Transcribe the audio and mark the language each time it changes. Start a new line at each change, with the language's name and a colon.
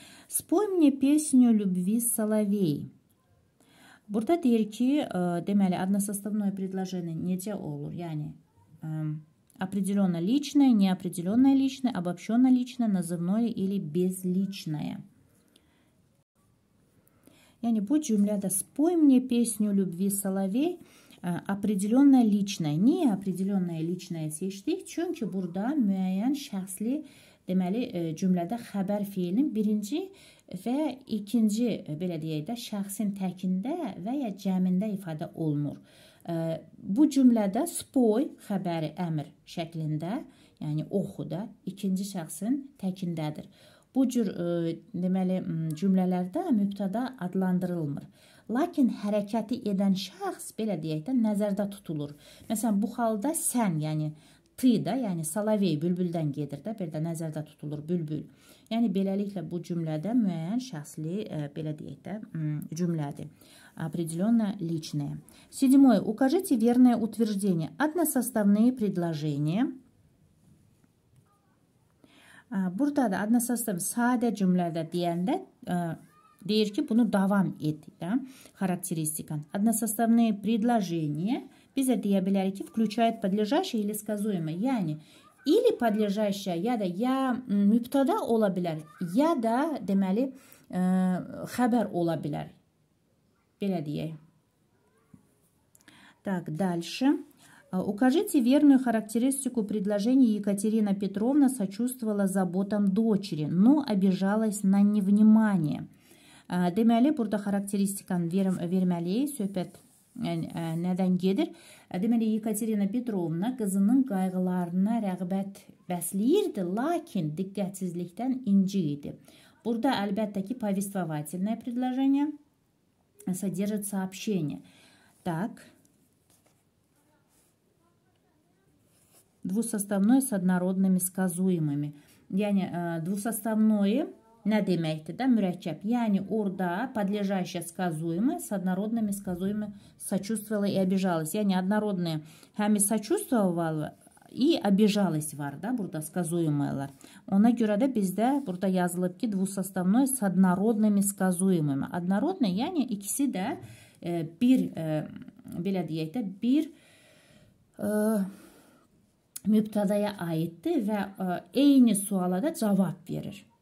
Russian: Спой мне песню любви соловей.
Azerbaijani: Burada deyir ki, deməli, односоставное предложение necə olur?
Russian: Yəni, определенно личное, неопределенное личное, обобщенно личное, назывное или безличное.
Azerbaijani: Yəni, bu cümlədə
Russian: спой мне песню любви соловей определенное личное.
Azerbaijani: Niyə
Russian: определенное личное
Azerbaijani: seçdik? Çünki burada müəyyən şəxsli, deməli, cümlədə xəbər fiilinin birinci və ikinci, belə deyək də, şəxsin təkində və ya cəmində ifadə olunur. Bu cümlədə spoy xəbəri əmr şəklində, yəni oxu da, ikinci şəxsin təkindədir. Bu cür deməli cümlələrdə mübtada adlandırılmır. Lakin hərəkəti edən şəxs belə deyək də nəzərdə tutulur. Məsələn, bu halda sən, yəni tı da, yəni salavey bülbüldən gedir də, bir də nəzərdə tutulur bülbül. Yəni beləliklə bu cümlədə müəyyən şəxsli belə deyək də cümlədir.
Russian: Определенно личное. Седьмое. Укажите верное утверждение. Односоставные предложения.
Azerbaijani: Burada da adnosastav sadə cümlədə deyəndə deyir ki, bunu davam et, da, xarakteristikan.
Russian: Односоставные предложения
Azerbaijani: bizə deyə bilərik ki,
Russian: включает подлежащее или сказуемое.
Azerbaijani: Yəni, или подлежащее, ya da ya mübtada ola bilər, ya da deməli xəbər ola bilər. Belə deyək.
Russian: Так, дальше. Укажите верную характеристику предложения. Екатерина Петровна сочувствовала заботам дочери, но обижалась на невнимание.
Azerbaijani: Deməli, burada xarakteristikanı verməliyik. Söhbət nədən gedir? Deməli, Yekaterina Petrovna qızının qayğılarına rəğbət bəsləyirdi, lakin diqqətsizlikdən inci idi. Burada əlbəttə ki,
Russian: повествовательное предложение содержит сообщение. Так. Двусоставное с однородными сказуемыми.
Azerbaijani: Yəni, двусоставное nə deməkdir də? Mürəkkəb. Yəni, orada
Russian: подлежащее сказуемое с однородными сказуемыми сочувствовала и обижалась.
Azerbaijani: Yəni, однородные həm
Russian: сочувствовала и обижалась
Azerbaijani: var da, burada сказуемыlar. Ona görə də bizdə burada yazılıb ki,
Russian: двусоставное с однородными сказуемыми.
Azerbaijani: Однородные, yəni ikisi də bir, belə deyək də, bir mübtədaya aiddir və eyni suala da cavab verir.